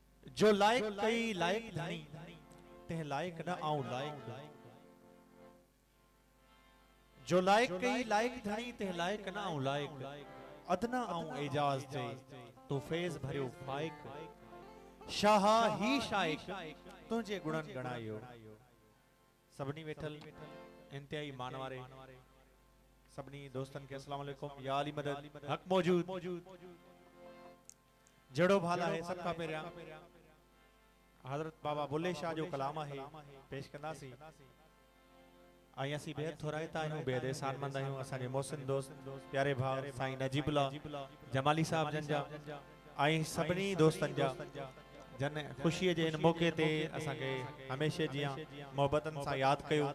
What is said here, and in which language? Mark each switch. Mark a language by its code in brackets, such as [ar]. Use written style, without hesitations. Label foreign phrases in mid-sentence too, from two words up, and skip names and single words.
[sd] जो लायक कई लायक धनी तेह लायक न आऊं लायक। जो लायक कई लायक धनी तेह लायक न आऊं लायक। अदना आऊं एजाज जे तो फैज भरियो फाइक। शाहा ही शाइक तुझे गुणन गणायो। सबनी वेठल इंतहाई मान वारे सबनी दोस्तन के [ar] السلام عليكم. [sd] या अली मदद हक मौजूद जड़ो भाला है सबका पेरिया हजरत बाबा बुल्ले शाह जो कलाम है पेश कंदासी। आई असी बेहद थोराइता आहियूं बेहद एहसानमंद आहियूं असांजे मोहसिन दोस्त प्यारे भाउ साईं नजीबुल्ला जमाली साहब जन जा आई सभिनी दोस्तन जा जन खुशी जे इन मौके ते असांखे हमेशा जियां मोहब्बतन सां याद कयो।